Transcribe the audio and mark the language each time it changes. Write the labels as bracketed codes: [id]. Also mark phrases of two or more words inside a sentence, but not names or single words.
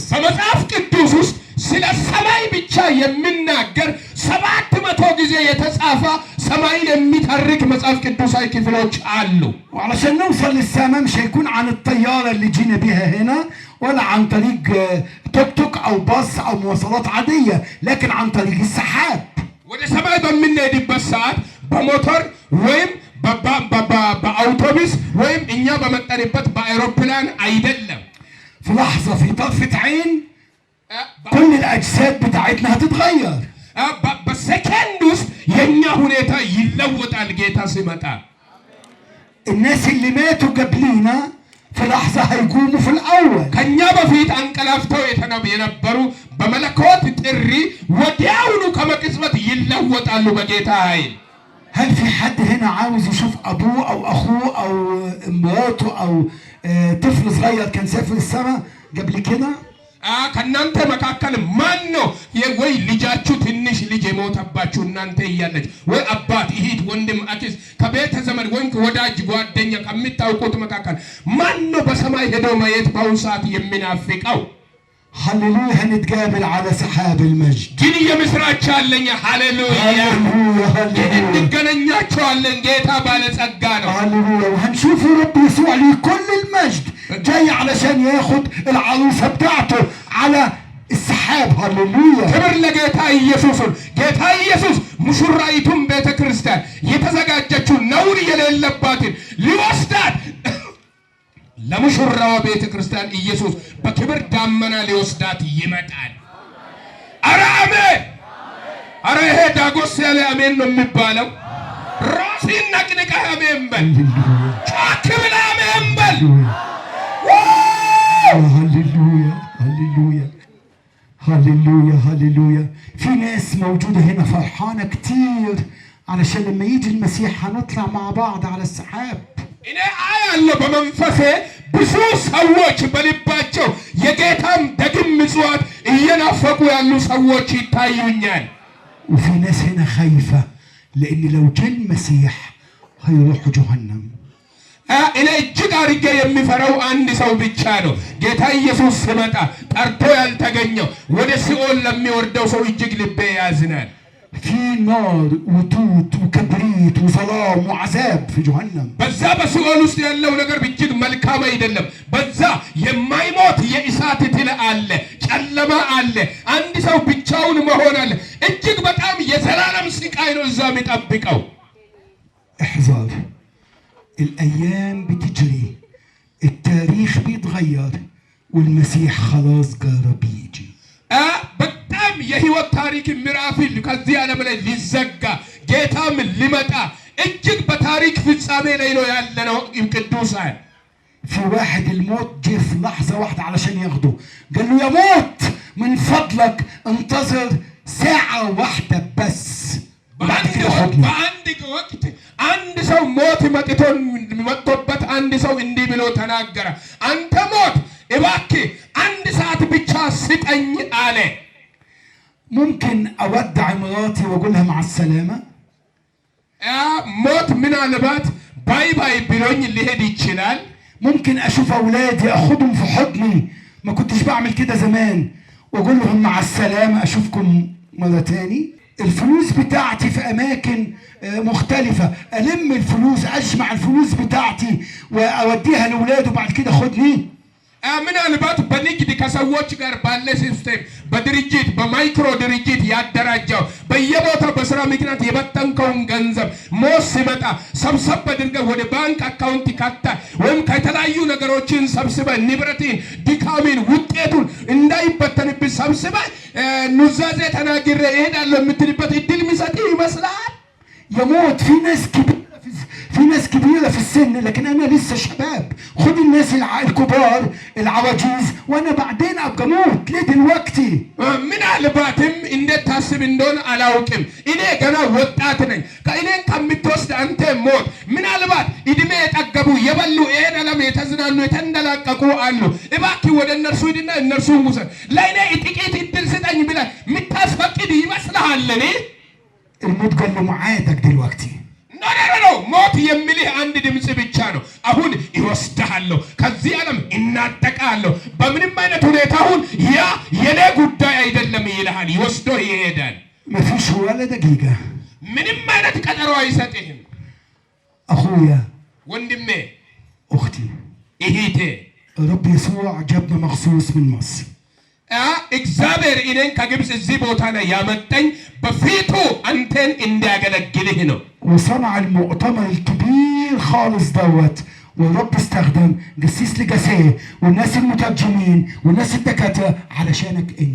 [am] በመጽሐፍ ቅዱስ ውስጥ ስለ ሰማይ ብቻ የሚናገር 700 ጊዜ የተጻፈ ሰማይን የሚተርክ መጽሐፍ ቅዱሳዊ ክፍሎች አሉ። [ar] وعلشان نوصل للسماء مش هيكون عن الطيارة اللي جينا بيها هنا ولا عن طريق توك توك أو باص أو مواصلات عادية، لكن عن طريق السحاب. [am] ወደ ሰማይ በምንሄድበት ሰዓት በሞተር ወይም በአውቶቡስ ወይም እኛ በመጠንበት በአውሮፕላን አይደለም። [ar] في لحظة في طرفة عين كل الأجساد بتاعتنا هتتغير. [am] በሰከንድ ውስጥ የኛ ሁኔታ ይለወጣል ጌታ ሲመጣ። [ar] الناس اللي ماتوا قبلينا في لحظة هيقوموا في الأول. [am] ከኛ በፊት አንቀላፍተው የነበሩ በመለኮት ጥሪ ወዲያውኑ ከመቅጽበት ይለወጣሉ በጌታ ኃይል። [ar] هل في حد هنا عاوز يشوف أبوه أو أخوه أو مراته أو طفل صغير كان سافر السماء قبل كده؟ [am] ከእናንተ መካከል ማን ነው ወይ ልጃችሁ ትንሽ ልጅ የሞተባችሁ እናንተ እያለች ወይ አባት እህት ወንድም አክስት ከቤተ ዘመድ ወይም ወዳጅ ጓደኛ ከሚታውቁት መካከል ማን ነው በሰማይ ሄዶ ማየት በአሁኑ ሰዓት የሚናፍቀው? [ar] هللويا هنتقابل على سحاب المجد. [am] ግን የምስራች አለኝ። ሃሌሉያ እንገናኛቸዋለን። ጌታ ባለጸጋ ነው። [ar] هللويا وهنشوف رب يسوع ليه كل المجد جاي علشان ياخد العروسة بتاعته على السحاب. هللويا [am] ክብር ለጌታ ኢየሱስ። ጌታ ኢየሱስ ሙሽራይቱን ቤተ ክርስቲያን የተዘጋጀችው ነውር የሌለባትን ሊወስዳት ለሙሽራዋ ቤተ ክርስቲያን ኢየሱስ በክብር ዳመና ሊወስዳት ይመጣል። አረ አሜን! አረ ይሄ ዳጎስ ያለ አሜን ነው የሚባለው። ራስህን ነቅንቀህ አሜን በል። ጮክ ብለህ አሜን በል። [ar] هللويا هللويا هللويا هللويا. في ناس موجودة هنا فرحانة كتير علشان لما يجي المسيح هنطلع مع بعض على السحاب. [am] እኔ አያለሁ በመንፈሴ ብዙ ሰዎች በልባቸው የጌታን ደግም ምጽዋት እየናፈቁ ያሉ ሰዎች ይታዩኛል። [ar] وفي ناس هنا خايفة لأن لو جاء المسيح هيروحوا جهنم. [am] እኔ እጅግ አድርጌ የሚፈራው አንድ ሰው ብቻ ነው። ጌታ ኢየሱስ ሲመጣ ጠርቶ ያልተገኘው ወደ ሲኦል ለሚወርደው ሰው እጅግ ልቤ ያዝናል። [ar] في نار وتوت وكبريت وظلام وعذاب في جهنم. [am] በዛ በሲኦል ውስጥ ያለው ነገር እጅግ መልካም አይደለም። በዛ የማይሞት የእሳት ትል አለ፣ ጨለማ አለ፣ አንድ ሰው ብቻውን መሆን አለ። እጅግ በጣም የዘላለም ስቃይ ነው እዛ የሚጠብቀው። [ar] احذر، الأيام بتجري، التاريخ بيتغير والمسيح خلاص قرب يجي. [am] በጣም የህይወት ታሪክ ምዕራፍ ከዚህ ዓለም ላይ ሊዘጋ ጌታም ሊመጣ እጅግ በታሪክ ፍጻሜ ላይ ነው ያለነው። ቅዱሳን [ar] في واحد الموت جه في لحظة واحدة علشان ياخده، قال له يا موت من فضلك انتظر ساعة واحدة بس بعد كده خدني. [am] በአንድ ወቅት አንድ ሰው ሞት መጥቶበት አንድ ሰው እንዲህ ብሎ ተናገረ፣ አንተ ሞት እባክህ አንድ ሰዓት ብቻ ስጠኝ አለ። [ar] ممكن أودع مراتي وأقولها مع السلامة؟ [am] ሞት ምናልባት [ar] باي باي بلوني [am] ሊሄድ ይችላል። [ar] ممكن أشوف أولادي أخدهم في حضني، ما كنتش بعمل كده زمان، وأقول لهم مع السلامة أشوفكم مرة تاني. الفلوس بتاعتي في أماكن مختلفة، ألم الفلوس، أجمع الفلوس بتاعتي وأوديها لأولادي وبعد كده خدني. [am] ምናልባት በንግድ ከሰዎች ጋር ባለ ሲስተም በድርጅት በማይክሮ ድርጅት ያደራጀው በየቦታው በስራ ምክንያት የበተንከውን ገንዘብ ሞት ሲመጣ ሰብሰብ አድርገህ ወደ ባንክ አካውንት ካታ ወይም ከተለያዩ ነገሮችን ሰብስበህ ንብረትን ድካምን ውጤቱን እንዳይበተንብህ ሰብስበህ ኑዛዜ ተናግሬ እሄዳለሁ የምትልበት እድል የሚሰጥ ይመስላል። [ar] يموت في ناس كبيرة في السن، لكن أنا لسه شباب. خد الناس الكبار العواجيز وأنا بعدين أبقى موت. ليه دلوقتي؟ [am] ምናልባትም እንዴት ታስብ እንደሆነ አላውቅም። እኔ ገና ወጣት ነኝ። ከእኔን ከምትወስድ አንተ ሞት። ምናልባት እድሜ የጠገቡ የበሉ ይሄን ዓለም የተዝናኑ የተንደላቀቁ አሉ። እባክህ ወደ እነርሱ ሂድና እነርሱን ውሰድ፣ ለእኔ ጥቂት እድል ስጠኝ ብለህ የምታስፈቅድ ይመስልሃል? [ar] الموت قال له معادك دلوقتي. [am] ነው ሞት የሚልህ አንድ ድምጽ ብቻ ነው። አሁን ይወስድሃለሁ፣ ከዚህ ዓለም እናጠቃለሁ፣ በምንም አይነት ሁኔታ አሁን ያ የኔ ጉዳይ አይደለም ይልሃል፣ ይወስዶ ይሄዳል። [ar] مفيش ولا دقيقة [am] ምንም አይነት ቀጠሮ አይሰጥህም። [ar] أخويا [am] ወንድሜ [ar] أختي [am] እህቴ [ar] رب يسوع جابنا مخصوص من مصر [am] እግዚአብሔር እኔን ከግብፅ እዚህ ቦታ ላይ ያመጣኝ በፊቱ አንተን እንዲያገለግልህ ነው። [ar] وصنع المؤتمر الكبير خالص دوت والرب استخدم قسيس لجسيه والناس المترجمين والناس الدكاتره علشانك انت.